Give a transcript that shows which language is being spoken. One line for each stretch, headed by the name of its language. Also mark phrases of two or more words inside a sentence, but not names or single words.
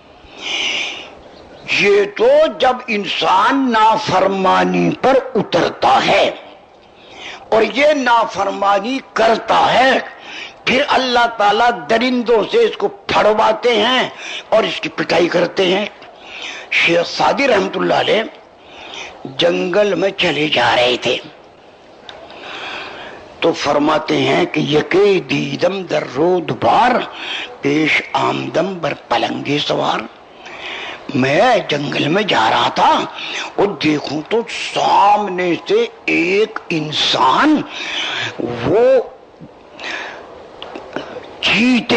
Urdu: یہ تو جب انسان نافرمانی پر اترتا ہے اور یہ نافرمانی کرتا ہے، پھر اللہ تعالیٰ درندوں سے اس کو پھڑواتے ہیں اور اس کی پٹائی کرتے ہیں۔ شیخ سعدی رحمت اللہ علیہ جنگل میں چلے جا رہے تھے تو فرماتے ہیں کہ
Persian: یکے دیدم در رود بار، پیش آمدم بر پلنگے سوار۔
Urdu: میں جنگل میں جا رہا تھا اور دیکھوں تو سامنے سے ایک انسان وہ چیتے